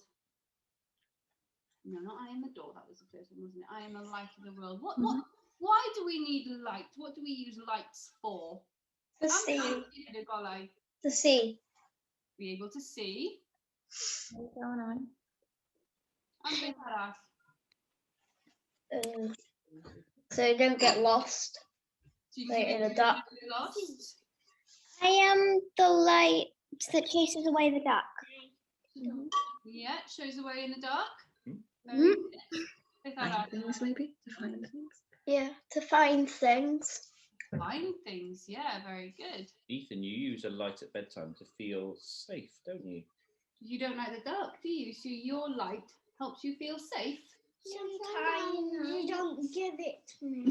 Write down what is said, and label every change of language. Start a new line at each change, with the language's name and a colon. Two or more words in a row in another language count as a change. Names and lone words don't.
English: No, not I am the door. That was the first one, wasn't it? I am the light of the world. Why do we need light? What do we use lights for? To see. To To see. be able to see. What's going on?
Welsh: And beth arall?
English: So you don't get lost. So you Like can in the dark. get lost. I am the light that chases away the dark. Yeah, it shows the way in the dark. Mhm. Very good.
Welsh: Beth arall?
English: Things maybe to find things. Yeah, to find things. Find things. Yeah, very good. Ethan, you use a light at bedtime to feel safe, don't you? You don't like the dark, do you? So your light helps you feel safe. Sometimes you don't give it to me.